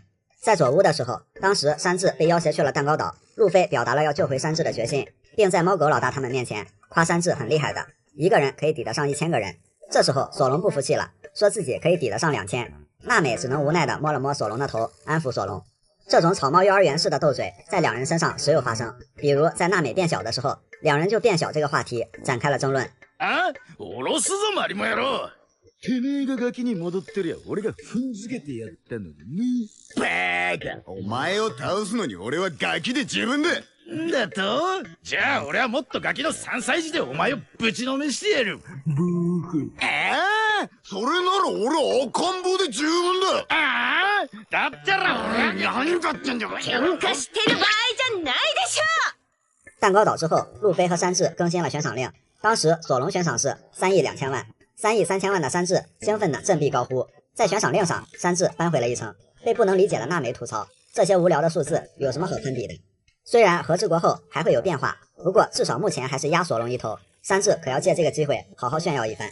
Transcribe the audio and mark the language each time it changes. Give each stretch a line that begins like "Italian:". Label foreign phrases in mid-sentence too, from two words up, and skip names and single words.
Chinese: 在佐屋的时候，当时山治被要挟去了蛋糕岛，路飞表达了要救回山治的决心，并在猫狗老大他们面前夸山治很厉害的，一个人可以抵得上1000个人。这时候索隆不服气了，说自己可以抵得上2000。娜美只能无奈地摸了摸索隆的头，安抚索隆。这种草帽幼儿园式的斗嘴在2人身上时有发生，比如在娜美变小的时候，2人就变小这个话题展开了争论。
Japanese: あ、下ろすぞマリモ野郎。てめえがガキに戻ってりゃ俺が踏んづけてやったのに。バカ、お前を倒すのに俺はガキで十分だ。だと？じゃあ俺はもっとガキの3歳児でお前をぶちのめしてやる。ブーフ。それなら俺は赤ん坊で十分だ。だったら俺は何だってんだよ。喧嘩してる場合じゃないでしょ。
Chinese: 蛋糕岛之后，路飞和山治更新了悬赏令，当时索隆悬赏是3亿2000万，3亿3000万的山治兴奋的振臂高呼。在悬赏令上，山治扳回了一城，被不能理解的娜美吐槽这些无聊的数字有什么好攀比的。虽然和治国后还会有变化，不过至少目前还是压索隆一头，山治可要借这个机会好好炫耀一番。